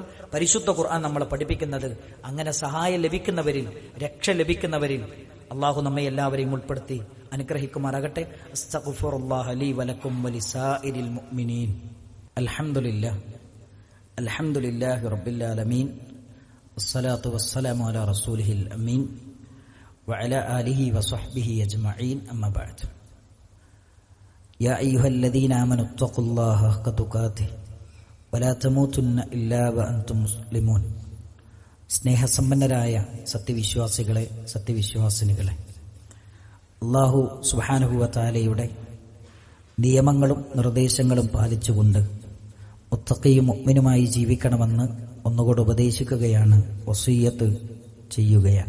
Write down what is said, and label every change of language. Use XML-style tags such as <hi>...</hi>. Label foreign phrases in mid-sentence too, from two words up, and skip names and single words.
<ml>പരിശുദ്ധ ഖുർആൻ നമ്മളെ പഠിപ്പിക്കുന്നത്. അങ്ങനെ സഹായം ലഭിക്കുന്നവരിൽ, രക്ഷ ലഭിക്കുന്നവരിൽ അള്ളാഹു നമ്മെ എല്ലാവരെയും ഉൾപ്പെടുത്തി അനുഗ്രഹിക്കുമാറാകട്ടെ.</ml> <ar>أستغفر الله لي ولكم ولسائر المؤمنين. الحمد لله رب العالمين. والصلاة والسلام على رسوله الأمين وعلى آله وصحبه أجمعين أما بعد يا أيها الذين آمنوا اتقوا الله حق تقاته ولا تموتن إلا وأنتم مسلمون.</ar> <ml>സ്നേഹസമ്പന്നരായ സത്യവിശ്വാസികളെ, സത്യവിശ്വാസിനികളെ,</ml> <ar>الله سبحانه وتعالى</ar> <ml>നിയമങ്ങളും നിർദ്ദേശങ്ങളും പാലിച്ചുകൊണ്ട് മുത്തഖിയും മുഅ്മിനുമായി ജീവിക്കണമെന്ന് ഒന്നുകൂടെ ഉപദേശിക്കുകയാണ്, വസിയ്യത്ത് ചെയ്യുകയാണ്.</ml>